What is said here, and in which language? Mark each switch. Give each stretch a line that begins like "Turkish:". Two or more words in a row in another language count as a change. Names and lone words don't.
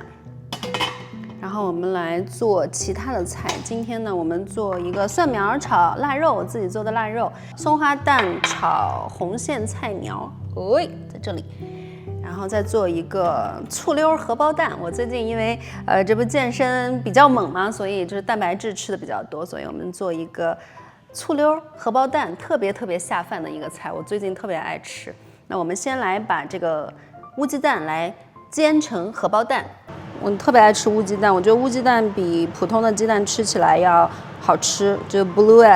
Chinese: 然後我們來做其他的菜。今天呢，我們做一個蒜苗炒臘肉，我自己做的臘肉，松花蛋炒紅莧菜苗，在這裡。然後再做一個醋溜荷包蛋。我最近因為這不健身比較猛嘛，所以就是蛋白質吃的比較多，所以我們做一個醋溜荷包蛋，特别下饭的一个菜，我最近特别爱吃。那我们先来把这个乌鸡蛋来煎成荷包蛋。我特别爱吃乌鸡蛋，我觉得乌鸡蛋比普通的鸡蛋吃起来要好吃，就
English: blue egg。